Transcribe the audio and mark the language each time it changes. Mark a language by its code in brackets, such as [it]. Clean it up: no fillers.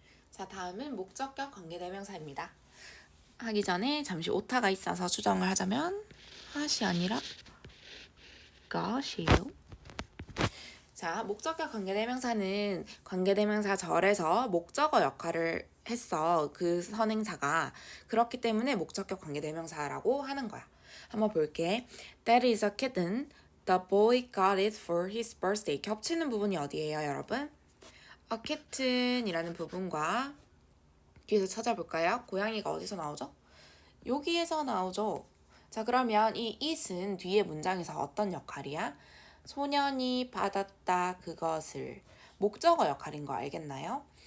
[ko] 자, 다음은 목적격 관계대명사입니다. 하기 전에 잠시 오타가 있어서 수정을 하자면 핫이 아니라 것이에요. 자, 목적격 관계대명사는 관계대명사 절에서 목적어 역할을 했어. 그 선행사가. 그렇기 때문에 목적격 관계대명사라고 하는 거야. 한번 볼게. [en] That is a kitten. The boy got it for his birthday. [ko] 겹치는 부분이 어디예요, 여러분? A kitten이라는 부분과 뒤에서 찾아볼까요? 고양이가 어디서 나오죠? 여기에서 나오죠. 자, 그러면 이 it은 뒤에 문장에서 어떤 역할이야? 소년이 받았다 그것을. 목적어 역할인 거 알겠나요?